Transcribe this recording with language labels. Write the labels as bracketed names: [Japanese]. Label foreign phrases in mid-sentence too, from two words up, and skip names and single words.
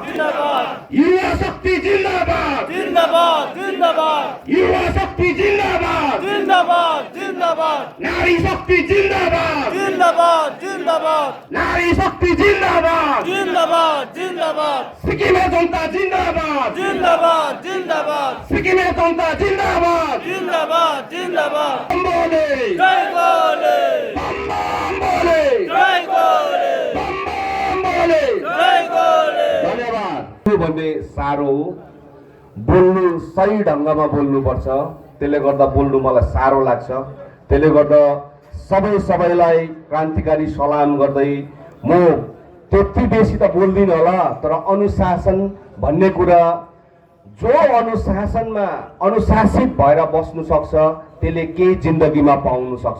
[Nepali] जिन्दाबाद, युवा शक्ति जिन्दाबाद जिन्दाबाद जिन्दाबाद, युवा शक्ति जिन्दाबाद जिन्दाबाद जिन्दाबाद, नारी शक्ति जिन्दाबाद जिन्दाबाद जिन्दाबाद, नारी शक्ति जिन्दाबाद जिन्दाबाद जिन्दाबाद, सिक्किमे जनता जिन्दाबाद जिन्दाबाद जिन्दाबाद, सिक्किमे जनता जिन्दाबाद जिन्दाबाद जिन्दाबाद, [Hindi] बोले जय बोले बम बोले जय बोले बम बोले जय बोले। [Nepali] धन्यवाद। भन्ने साह्रो हो, बोल्नु सही ढङ्गमा बोल्नुपर्छ। त्यसले गर्दा बोल्नु मलाई साह्रो लाग्छ। त्यसले गर्दा सबैलाई क्रान्तिकारी सलाम गर्दै म त्यति बेसी त बोल्दिनँ होला, तर अनुशासन भन्ने कुरा, जो अनुशासनमा अनुशासित भएर बस्नु सक्छ त्यसले केही जिन्दगीमा पाउनु सक्छ।